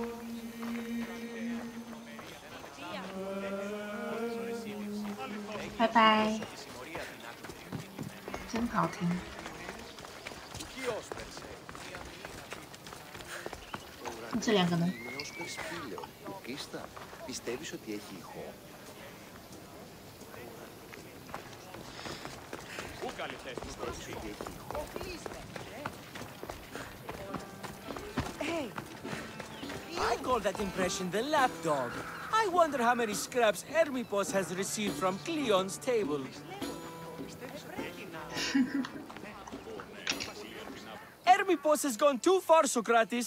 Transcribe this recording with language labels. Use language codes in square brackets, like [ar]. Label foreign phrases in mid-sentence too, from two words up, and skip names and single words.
[zh] 拜拜，真好听。这两个呢？ [el] το σπήλαιο του Κίστα, πιστεύεις ότι έχει ηχό? Πιστεύεις ότι έχει ηχό? [en] Hey! I call that impression the lapdog. I wonder how many scraps Hermipos has received from Cleon's table. Hermipos has gone too far, Socrates.